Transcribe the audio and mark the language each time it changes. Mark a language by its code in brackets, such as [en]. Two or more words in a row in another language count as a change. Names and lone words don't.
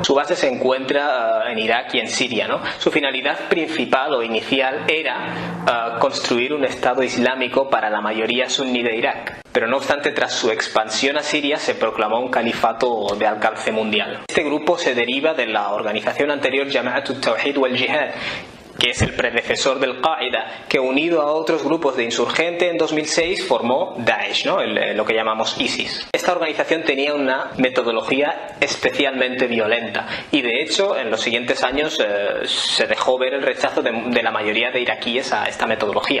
[es] Su base se encuentra en Irak y en Siria, ¿no? Su finalidad principal o inicial era construir un Estado Islámico para la mayoría suní de Irak. Pero no obstante, tras su expansión a Siria se proclamó un califato de alcance mundial. Este grupo se deriva de la organización anterior Jama'at al-Tawhid wal-Jihad, que es el predecesor del Qaeda, que unido a otros grupos de insurgentes en 2006 formó Daesh, ¿no?, lo que llamamos ISIS. Esta organización tenía una metodología especialmente violenta y de hecho en los siguientes años se dejó ver el rechazo de la mayoría de iraquíes a esta metodología.